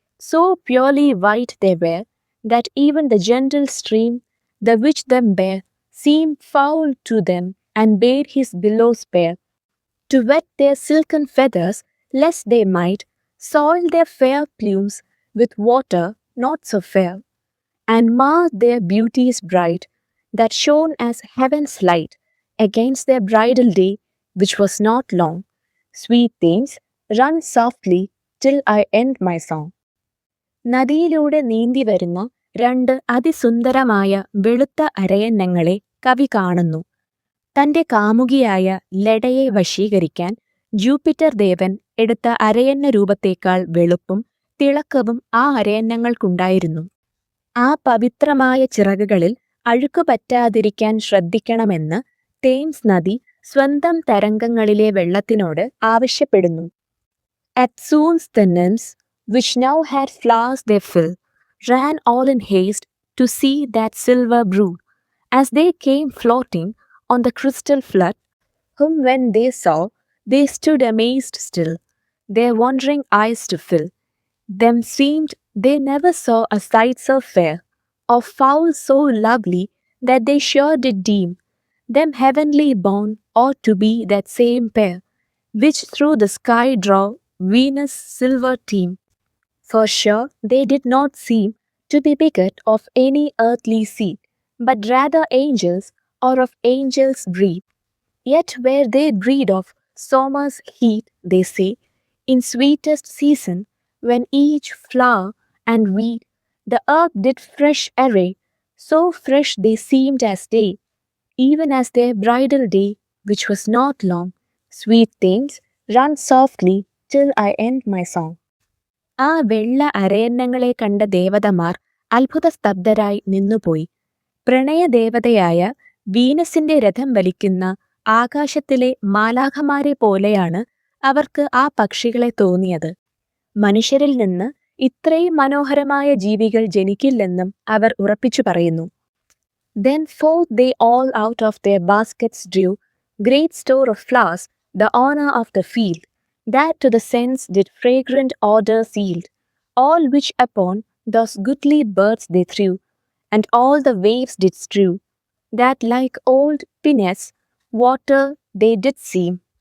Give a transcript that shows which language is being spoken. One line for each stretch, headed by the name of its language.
English: So purely white they were, that even the gentle stream, the which them bare, seemed foul to them, and bade his billows spare, to wet their silken feathers, lest they might soil their fair plumes with water not so fair, and mar their beauties bright, that shone as heaven's light, against their bridal day, which was not long. Sweet Thames, run softly till I end my song.
Malayalam: നദിയിലൂടെ നീന്തി വരുന്ന 2 അതിസുന്ദരമായ വെളുത്ത അരയന്നങ്ങളെ കവി കാണുന്നു. തന്റെ കാമുകിയായ ലെഡയെ വശീകരിക്കാൻ Jupiter ദേവൻ എടുത്ത അരയന്ന രൂപത്തേക്കാൾ വെളുപ്പും തിളക്കവും ആ അരയന്നങ്ങൾക്കുണ്ടായിരുന്നു. ആ പവിത്രമായ ചിറകുകളിൽ അഴുക്കു പറ്റാതിരിക്കാൻ ശ്രദ്ധിക്കണമെന്ന് തേംസ് നദി സ്വന്തം തരംഗങ്ങളിലെ വെള്ളത്തിനോട് ആവശ്യപ്പെടുന്നു.
English: Eftsoons the nymphs, which now had flowers their fill, ran all in haste to see that silver brood, as they came floating on the crystal flood, whom when they saw, they stood amazed still, their wondering eyes to fill. Them seemed they never saw a sight so fair, or fowl so lovely, that they sure did deem them heavenly born ought to be that same pair, which through the sky draw Venus' silver team. For sure they did not seem to be begot of any earthly seed, but rather angels, or of angels' breed. Yet were they breed of summer's heat, they say, in sweetest season, when each flower and weed the earth did fresh array, so fresh they seemed as day, even as their bridal day, which was not long. Sweet Thames, run softly till I end my song.
Malayalam: ആ വെള്ള അരയന്നങ്ങളെ കണ്ട ദേവതമാർ അത്ഭുതസ്തബ്ധരായി നിന്നുപോയി. പ്രണയദേവതയായ വീനസിന്റെ രഥം വലിക്കുന്ന ആകാശത്തിലെ മാലാഖമാരെ പോലെയാണ് അവർക്ക് ആ പക്ഷികളെ തോന്നിയത്. മനുഷ്യരിൽ നിന്ന് ഇത്രയും മനോഹരമായ ജീവികൾ ജനിക്കില്ലെന്നും അവർ ഉറപ്പിച്ചു പറയുന്നു.
English: Then forth they all out of their baskets drew great store of flowers, the honor of the field, that to the sense did fragrant odors yield, all which upon those goodly birds they threw, and all the waves did strew, that like old pinnace water they did seem,